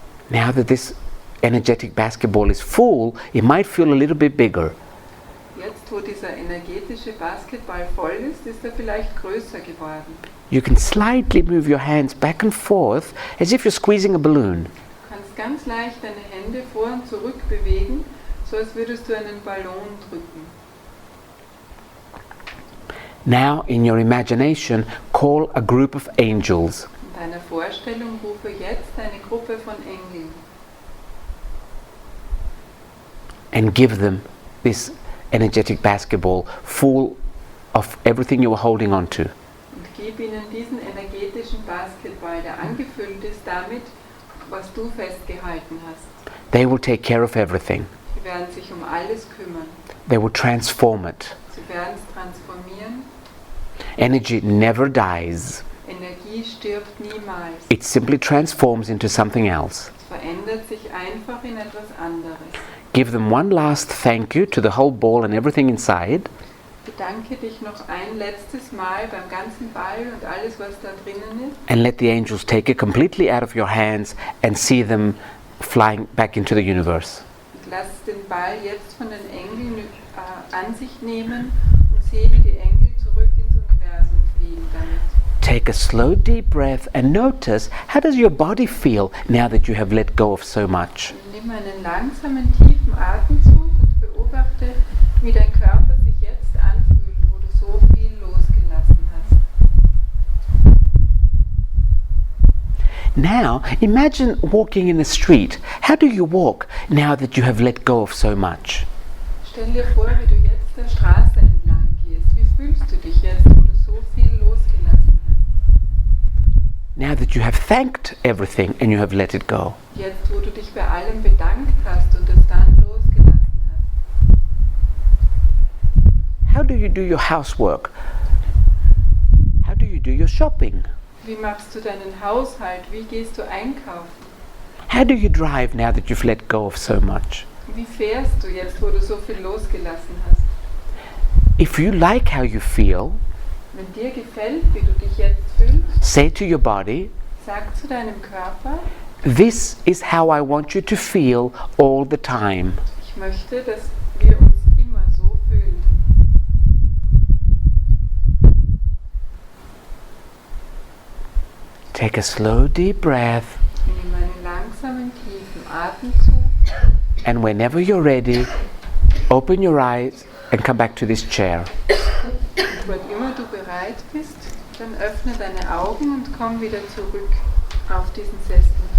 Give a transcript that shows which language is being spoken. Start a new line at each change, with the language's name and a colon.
English: Now that this energetic basketball is full, it might feel a little bit bigger.
German: Jetzt, wo dieser energetische Basketball voll ist er vielleicht größer geworden.
English: You can slightly move your hands back and forth as if you're squeezing a balloon.
German: Du kannst ganz leicht deine Hände vor und zurück bewegen, so als würdest du einen Ballon drücken.
English: Now, in your imagination, call a group of angels.
German: In deiner Vorstellung rufe jetzt eine Gruppe von Engeln.
English: And give them this energetic basketball full of everything you were holding on to.
German: Und gib ihnen diesen energetischen Basketball, der angefüllt ist damit, was du festgehalten hast.
English: They will take care of everything.
German: Sie werden sich um alles kümmern.
English: They will transform it.
German: Sie werden es transformieren.
English: Energy never dies.
German: Energie stirbt niemals.
English: It simply transforms into something else.
German: Es verändert sich einfach in etwas anderes.
English: Give them one last thank you to the whole ball and everything inside.
German: Bedanke dich noch ein letztes Mal beim ganzen Ball und alles, was da drinnen ist.
English: And let the angels take it completely out of your hands and see them flying back into the universe.
German: Und lass den Ball jetzt von den Engeln an sich nehmen und sehe, wie die Engel zurück ins Universum fliegen damit.
English: Take a slow deep breath and notice, how does your body feel now that you have let go of so much?
German: Nimm einen langsamen, tiefen Atemzug und beobachte, wie dein Körper sich jetzt anfühlt, wo du so viel losgelassen hast.
English: Now, imagine walking in the street. How do you walk now that you have let go of so much?
German: Stell dir vor, wie du jetzt der Straße entlang gehst. Wie fühlst du dich jetzt, wo du so viel losgelassen hast?
English: Now that you have thanked everything and you have let it go.
German: Jetzt, wo du dich bei allem bedankt hast und es dann losgelassen hast.
English: How do you do your housework? How do you do your shopping?
German: Wie machst du deinen Haushalt? Wie gehst du einkaufen?
English: How do you drive now that you've let go of so much?
German: Wie fährst du jetzt, wo du so viel losgelassen hast?
English: If you like how you feel,
German: Wenn dir gefällt, wie du dich jetzt fühlst,
English: say to your body,
German: sag zu deinem Körper,
English: this is how I want you to feel all the time.
German: ich möchte, dass wir uns immer so fühlen.
English: Take a slow deep breath,
German: Nimm einen langsamen, tiefen Atemzug
English: and whenever you're ready, open your eyes and come back to this chair.
German: und wann immer du bereit bist, dann öffne deine Augen und komm wieder zurück auf diesen Sessel.